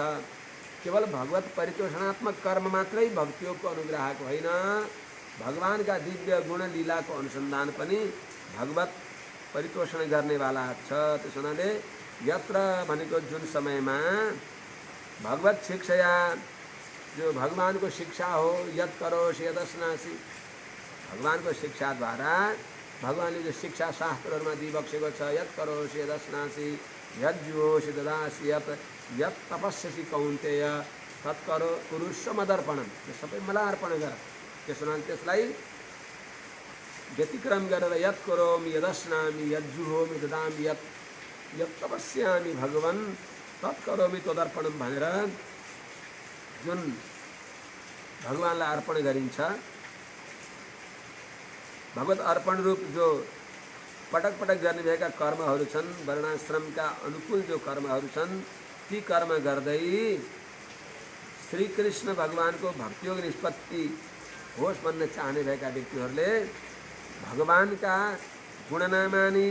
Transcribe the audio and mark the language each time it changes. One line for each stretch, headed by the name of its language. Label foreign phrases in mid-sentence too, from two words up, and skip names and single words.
Nepali: केवल भगवत परितोषणात्मक कर्म मात्रै भक्ति योगको अनुग्राहक होइन, भगवानका दिव्य गुण लीलाको अनुसन्धान पनि भगवत परितोषण गर्नेवाला छ। त्यसो हुनाले यत्र भनेको जुन समयमा
Sanskrit: भगवत शिक्षया
Nepali: जो भगवानको शिक्षा हो,
Sanskrit: यत करोषि यदश्नासि,
Nepali: भगवानको शिक्षाद्वारा भगवानले जो शिक्षा शास्त्रहरूमा दिइबक्सेको छ,
Sanskrit: यत करोषि यदश्नासि यत जुहोषि ददासि यत तपस्यसि कौन्तेय तत्करो कुरुष्व मदर्पणम,
Nepali: त्यो सबै मलाई अर्पण गर। त्यसो हुनाले त्यसलाई व्यतिक्रम गरेर
Sanskrit: यत करोमि यदश्नामि यत जुहोमि ददामि यत तपस्यामि भगवन् तत्करोमि तदर्पणम
Nepali: भनेर जुन भगवानलाई अर्पण गरिन्छ, भगवत अर्पण रूप जो पटक पटक गर्ने भएका कर्महरू छन्, वर्णाश्रमका अनुकूल जो कर्महरू छन्, ती कर्म गर्दै श्रीकृष्ण भगवानको भक्तियोग निष्पत्ति होस् भन्न चाहने भएका व्यक्तिहरूले भगवानका गुणनामानि,